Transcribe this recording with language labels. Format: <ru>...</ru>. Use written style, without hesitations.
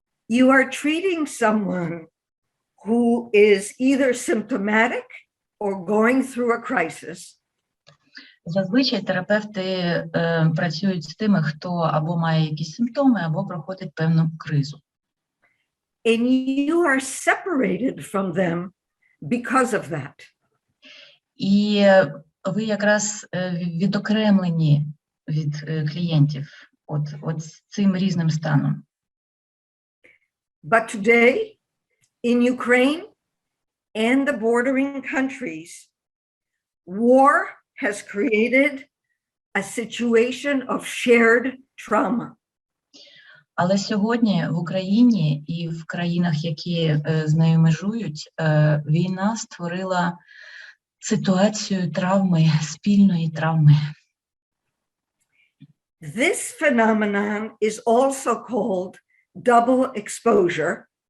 <en>You are treating someone who is either symptomatic or going through a crisis.</en> <uk>Зазвичай терапевти працюють з тими, хто або має якісь симптоми, або проходить певну кризу.</uk> <en>And you are separated from them because of that.</en> <uk>І ви якраз відокремлені від клієнтів от цим різним станом.</uk> <en>But today, in Ukraine and the bordering countries, war has created a situation of shared trauma.</en> <uk>Але сьогодні в Україні і в країнах, які з нею межують, війна створила ситуацію травми, спільної травми.</uk> <en>This phenomenon is also called double exposure.</en>